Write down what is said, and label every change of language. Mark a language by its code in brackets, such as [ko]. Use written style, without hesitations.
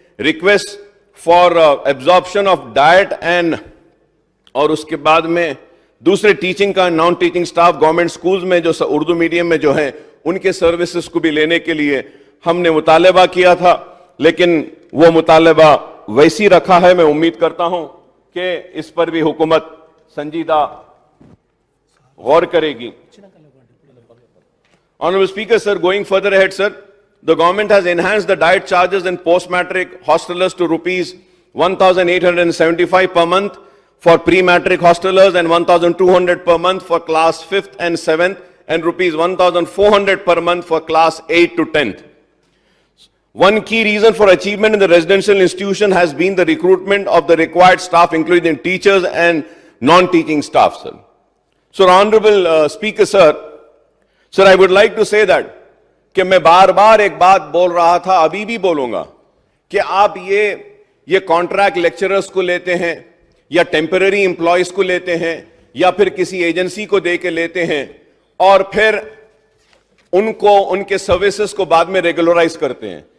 [en] request for absorption of diet and [ur] اور اس کے بعد میں دوسرے ٹیچنگ کا naan teaching staff government schools میں جو اردو میڈیم میں جو ہیں ان کے سروسز کو بھی لینے کے لیے ہم نے مطالبہ کیا تھا, لیکن وہ مطالبہ ویسی رکھا ہے. میں امید کرتا ہوں کہ اس پر بھی حکومت سنجیدہ غور کرے گی. [en] Honorable Speaker, sir, going further ahead, sir, the government has enhanced the diet charges in post-matric hostelers to rupees 1,875 per month for pre-matric hostelers and 1,200 per month for class 5th and 7th and rupees 1,400 per month for class 8 to 10th. One key reason for achievement in the residential institution has been the recruitment of the required staff, including teachers and non-teaching staff, sir. So, Honorable Speaker, sir, I would like to say that [ur] کہ میں بار بار ایک بات بول رہا تھا, ابھی بھی بولوں گا, کہ آپ یہ کانٹریکٹ لیکچررز کو لیتے ہیں یا ٹیمپرری امپلائیز کو لیتے ہیں یا پھر کسی ایجنسی کو دے کے لیتے ہیں اور پھر ان کو ان کے سروسز کو بعد میں ریگولرائز کرتے ہیں.